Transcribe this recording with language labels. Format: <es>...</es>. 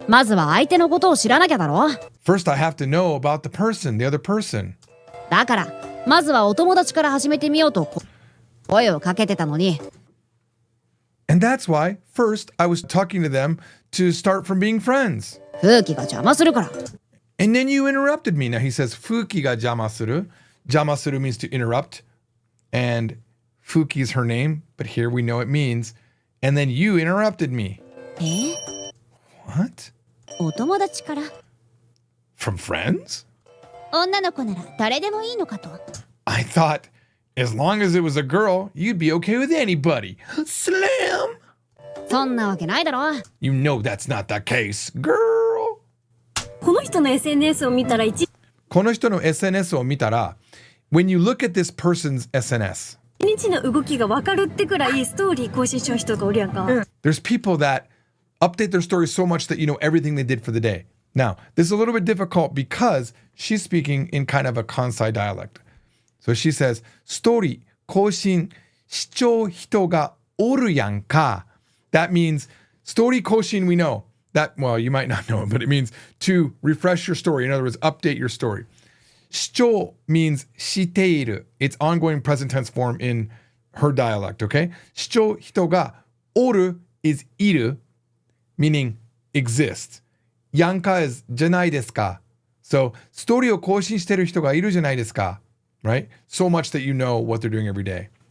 <ja>まずは相手のことを知らなきゃだろ</ja> <en>first I have to know about the person, the other person.</en> <ja>だからまずはお友達から始めてみようと声をかけてたのに。</ja> <en>And that's why, first, I was talking to them to start from being friends.</en> <ja>風紀が邪魔するから。</ja> <en>And then you interrupted me. Now he says,</en> <ja>Fuki ga jamasuru.</ja> <en>Jamasuru means to interrupt. And Fuki is her name, but here we know it means. And then you interrupted me. What?</en> <ja>お友達から。</ja> <en>From friends?</en> <ja>女の子なら誰でもいいのかと。</ja> <en>I thought, as long as it was a girl, you'd be okay with anybody. Slam!</en> <ja>そんなわけないだろ。</ja> <en>You know that's not the case, girl.</en> <ja>この人の SNS を見たらこの人の SNS を見たら</ja> <en>when you look at this person's SNS</en> <ja>一日の動きが分かるってくらいストーリー更新しちゃう人とかおるやんか。</ja> <en>There's people that update their stories so much that you know everything they did for the day. Now, this is a little bit difficult because she's speaking in kind of a Kansai dialect. So she says,</en> <ja>ストーリー更新しちゃう人がおるやんか.</ja> <en>That means</en> <ja>ストーリー更新</ja> <en>we know. That, well, you might not know it, but it means to refresh your story. In other words, update your story.</en> <ja>しちゃう</ja> <en>means</en> <ja>している.</ja> <en>It's ongoing present tense form in her dialect, okay?</en> <ja>しちゃう人がおる</ja> <en>is いる, meaning exist.</en> <ja>やんか is じゃないですか.</ja> <en>So,</en> <ja>ストーリーを更新してる人がいるじゃないですか.</ja> <en>Right? So much that you know what they're doing every day.</en>